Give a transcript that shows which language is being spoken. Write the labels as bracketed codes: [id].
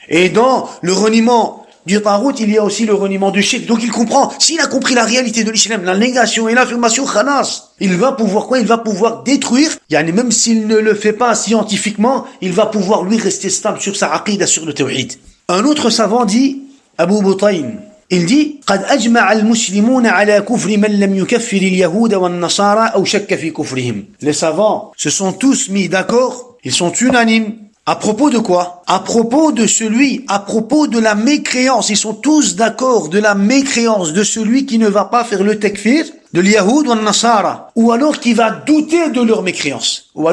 [fr] Et dans le reniement du tarout, il y a aussi le reniement du shirk. Donc il comprend, s'il a compris la réalité de l'islam, la négation et l'affirmation, khalas, il va pouvoir quoi? Il va pouvoir détruire, même s'il ne le fait pas scientifiquement, il va pouvoir lui rester stable sur sa aqida, sur le tawhid. Un autre savant dit, Abu Butayn, il dit, [ar] قد أجمع المسلمون على كفر من لم يكفر اليهود والنصارى أو شك في كفرهم. [fr] Les savants se sont tous mis d'accord, ils sont unanimes. À propos de quoi? À propos de la mécréance. Ils sont tous d'accord de la mécréance de celui qui ne va pas faire le takfir, de l'Yahoud ou le Nasara, ou alors qui va douter de leur mécréance.